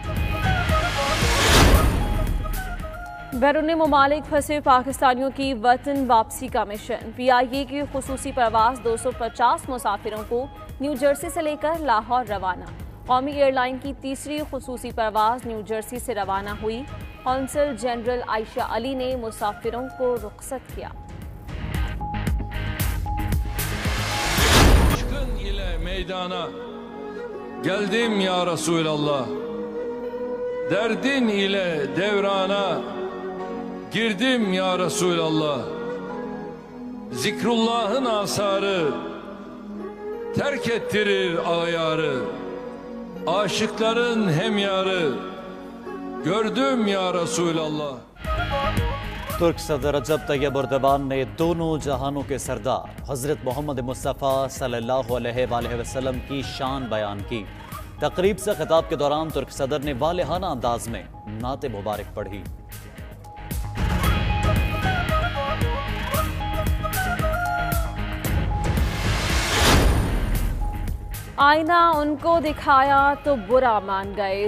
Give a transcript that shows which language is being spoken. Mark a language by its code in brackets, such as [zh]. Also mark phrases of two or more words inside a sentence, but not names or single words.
[ur] بیرون ممالک پھنسے پاکستانیوں کی وطن واپسی کا مشن. PIA کی خصوصی پرواز 250 مسافروں کو نیو جرسی سے لے کر لاہور روانہ. قومی ایئرلائن کی تیسری خصوصی پرواز نیو جرسی سے روانہ ہوئی. قونصل جنرل عائشہ علی نے مسافروں کو رخصت کیا. [tr] Meydana geldim ya Resulallah, derdin ile devrana girdim ya Resulallah. Zikrullah'ın asarı terk ettirir ayarı, aşıkların hemyarı gördüm ya Resulallah. [ur] ترک صدر رجب طیب اردوان نے دونوں جہانوں کے سردار حضرت محمد مصطفیٰ [ar] صلى الله عليه وسلم [ur] کی شان بیان کی. تقریب سے خطاب کے دوران ترک صدر نے والہانہ انداز میں نعت مبارک پڑھی. آئینہ ان کو دکھایا تو برا مان گئے.